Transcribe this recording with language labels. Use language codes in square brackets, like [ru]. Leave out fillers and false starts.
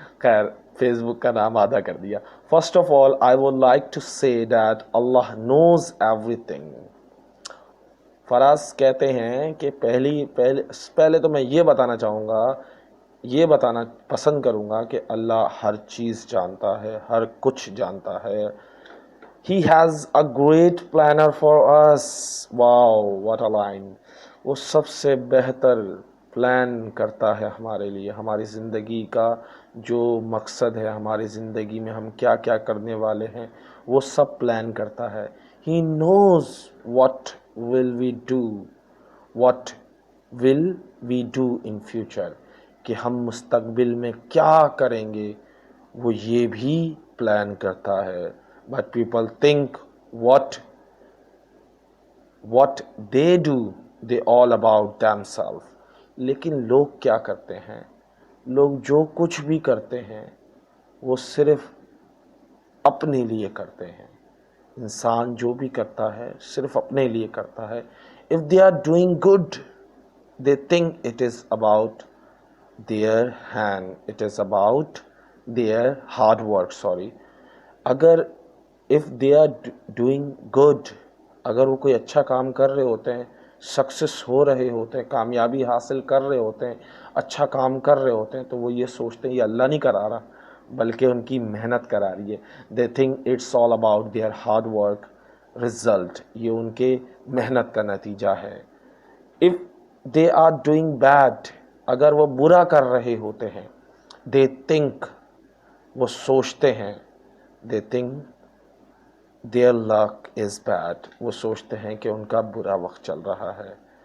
[ur] خیر، فیس بک کا نام آدھا کر دیا. [en] First of all I would like to say that Allah knows everything. [ur] فراز کہتے ہیں کہ پہلے تو میں یہ بتانا چاہوں گا، یہ بتانا پسند کروں گا کہ اللہ ہر چیز جانتا ہے، ہر کچھ جانتا ہے. [en] He has a great planner for us. Wow, what a line. [ur] وہ سب سے بہتر پلان کرتا ہے ہمارے لیے، ہماری زندگی کا جو مقصد ہے، ہماری زندگی میں ہم کیا کیا کرنے والے ہیں، وہ سب پلان کرتا ہے. [en] He knows what will we do, what will we do in future. [ur] کہ ہم مستقبل میں کیا کریں گے، وہ یہ بھی پلان کرتا ہے. [en] But people think what they do, they all about themselves. [ur] لیکن لوگ کیا کرتے ہیں، لوگ جو کچھ بھی کرتے ہیں وہ صرف اپنے لیے کرتے ہیں. انسان جو بھی کرتا ہے صرف اپنے لیے کرتا ہے. [en] If they are doing good, they think it is about their hand, it is about their hard work, sorry. [ur] اگر [en] if they are doing good, [ur] اگر وہ کوئی اچھا کام کر رہے ہوتے ہیں، سکسیس ہو رہے ہوتے ہیں، کامیابی حاصل کر رہے ہوتے ہیں، اچھا کام کر رہے ہوتے ہیں، تو وہ یہ سوچتے ہیں یہ اللہ نہیں کرا رہا بلکہ ان کی محنت کرا رہی ہے. [en] they think it's all about their hard work result. [ur] یہ ان کے محنت کا نتیجہ ہے. [en] if they are doing bad, [ur] اگر وہ برا کر رہے ہوتے ہیں، [en] they think، [ur] وہ سوچتے ہیں، [en] they think their luck is bad، [ur] وہ سوچتے ہیں کہ ان کا برا وقت چل رہا ہے.